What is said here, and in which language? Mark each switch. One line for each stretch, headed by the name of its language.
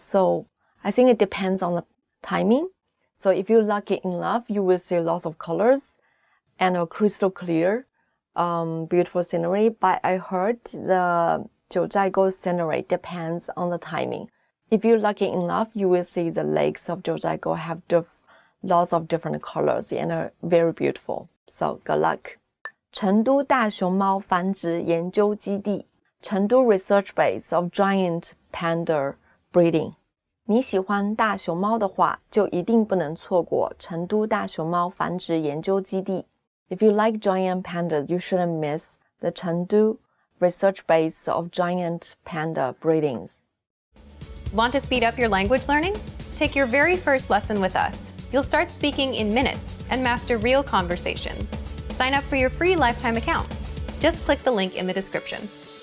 English: So I think it depends on the timing. So if you're lucky enough, you will see lots of colors and a crystal clear, beautiful scenery. But I heard the 九寨沟 scenery depends on the timing. If you're lucky enough, you will see the lakes of 九寨沟 have lots of different colors and are very beautiful. So good luck. 成都大熊猫繁殖研究基地 成都 research base of giant panda breeding.
Chinese: 你喜欢大熊猫的话，就一定不能错过成都大熊猫繁殖研究基地。
English: If you like giant pandas, you shouldn't miss the Chengdu research base of giant panda breedings. Want to speed up your language learning? Take your very first lesson with us. You'll start speaking in minutes and master real conversations. Sign up for your free lifetime account. Just click the link in the description.